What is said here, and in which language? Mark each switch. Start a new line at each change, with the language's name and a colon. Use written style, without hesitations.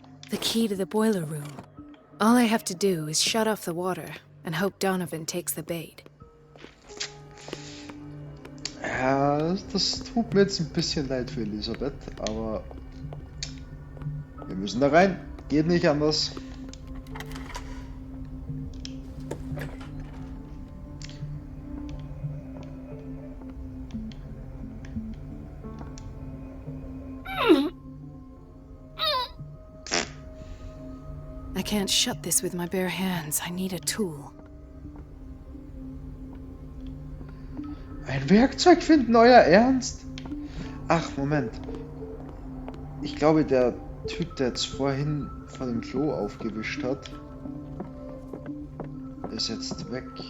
English: The key to the boiler room. All I have to do is shut off the water and hope Donovan takes the bait.
German: Ja, das tut mir jetzt ein bisschen leid für Elisabeth, aber wir müssen da rein. Geht nicht anders.
English: I can't shut this with my bare hands. I need a tool.
German: Ein Werkzeug finden, euer Ernst? Ach, Moment. Ich glaube, der Typ, der jetzt vorhin vor dem Klo aufgewischt hat, ist jetzt weg.